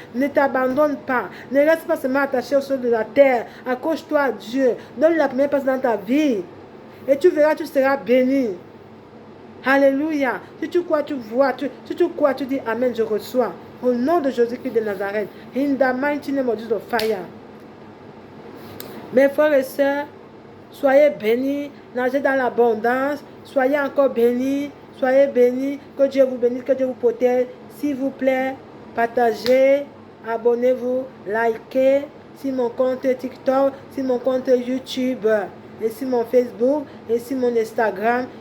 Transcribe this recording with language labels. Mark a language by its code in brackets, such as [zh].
[fr] Ne t'abandonne pas. Ne reste pas seulement attaché au sol de la terre. Accroche-toi à Dieu. Donne la première place dans ta vie. Et tu verras, tu seras béni. Alléluia. Si tu crois, tu vois. Si tu crois, tu dis Amen, je reçois. Au nom de Jésus-Christ de Nazareth. [en] In the mighty name of Jesus of fire. [fr] Mes frères et sœurs, soyez bénis, nagez dans l'abondance, soyez encore bénis, soyez bénis, que Dieu vous bénisse, que Dieu vous protège. S'il vous plaît, partagez, abonnez-vous, likez, sur mon compte TikTok, sur mon compte YouTube, et sur mon Facebook, et sur mon Instagram.